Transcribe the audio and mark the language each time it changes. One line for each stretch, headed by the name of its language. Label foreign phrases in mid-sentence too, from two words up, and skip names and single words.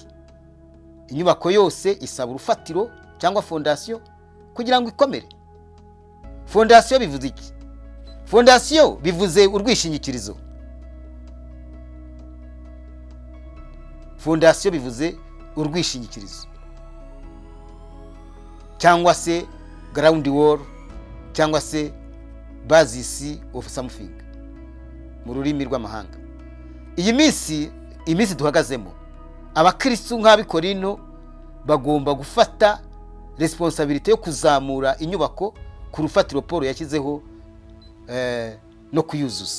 Kinyarwanda: Inyubako yose isaba urufatiro cyangwa fondasiyo kugira ngo ikomere. Fondasiyo bivuze iki? Fondasiyo bivuze urwishingikirizo. Fondasiyo bivuze urwishingikirizo cyangwa se
English: ground wall
Kinyarwanda: cyangwa se
English: basis of something
Kinyarwanda: mu rurimi rw'amahanga. Iyi minsi duhagazemo, abakristo nk'abikorinto bagomba gufata responsibility yo kuzamura inyubako ku rufatiro Paulo yashyizeho no kuyuzuza.